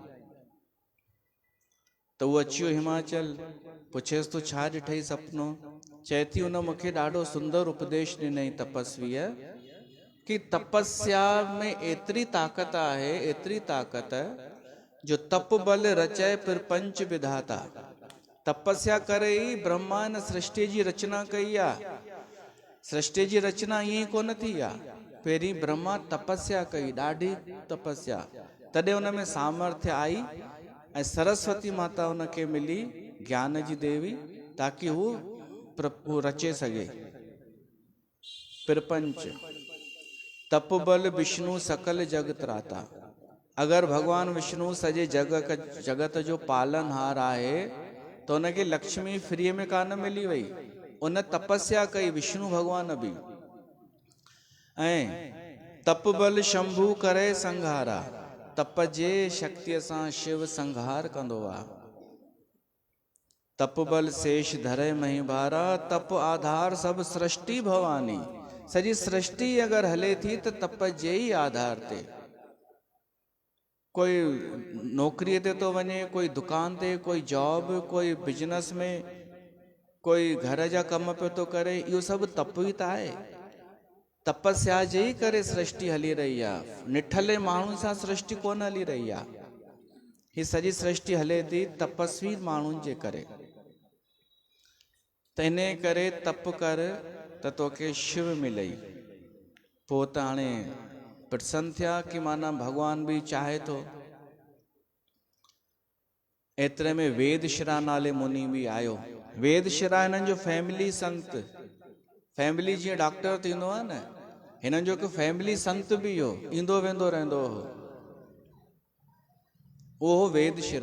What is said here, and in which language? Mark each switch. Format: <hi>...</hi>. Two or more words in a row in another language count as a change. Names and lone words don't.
<sd>त उहो अची वियो हिमाचल, पुछेसि तूं छा ॾिठई सपनो? चए थी उन मूंखे ॾाढो सुंदर उपदेश ॾिनई तपस्वीअ कि तपस्या में एतिरी ताक़त आहे, एतिरी ताक़त जो</sd> <awa>तप बल रचाए प्रपंच विधाता।</awa> <sd>तपस्या करे ई ब्रह्मा इन सृष्टि जी रचना कई आहे। सृष्टि जी रचना ईअं ई कोन थी आहे। पहिरीं ब्रह्मा तपस्या कई, ॾाढी तपस्या, तॾहिं हुन में सामर्थ्य आई ऐं सरस्वती माता हुनखे मिली, ज्ञान जी देवी, ताकि हू रचे सघे प्रपंच।</sd> <awa>तप बल विष्णु सकल जग त्राता।</awa> <sd>अगरि भगवान विष्णु सॼे जगत जो पालनहार आहे त हुनखे लक्ष्मी फ्रीअ में कान मिली वई, उन तपस्या कई विष्णु भगवान बि। ऐं</sd> <awa>तप बल शंभू करे संघारा,</awa> <sd>तप जे शक्तिअ सां शिव संघार कंदो आहे।</sd> <awa>तप बल शेष धरे मही भारा, तप आधार सब सृष्टि भवानी।</awa> <sd>सॼी सृष्टि अगरि हले थी त तप जे ई आधार ते। कोई नौकरीअ ते थो वञे, कोई दुकान ते, कोई जॉब, कोई बिजनेस में, कोई घर जा कम पियो थो करे, इहो सभु तप ई त आहे। तपस्या जे ई करे सृष्टि हली रही आहे। निठले माण्हुनि सां सृष्टि कोन हली रही आहे। ही सॼी सृष्टि हले थी तपस्वी माण्हुनि जे करे। त इन करे तप कर त तोखे शिव मिलई। पोइ त हाणे प्रसन्न थिया कि माना भगवान बि चाहे थो। एतिरे में वेदशिरा नाले मुनि बि आयो। वेदशिरा हिननि जो फैमिली संत, फैमिली जीअं डॉक्टर थींदो आहे न, हिननि जो हिकु फैमिली संत बि हो, ईंदो वेंदो रहंदो हो, उहो वेदशिरा।</sd>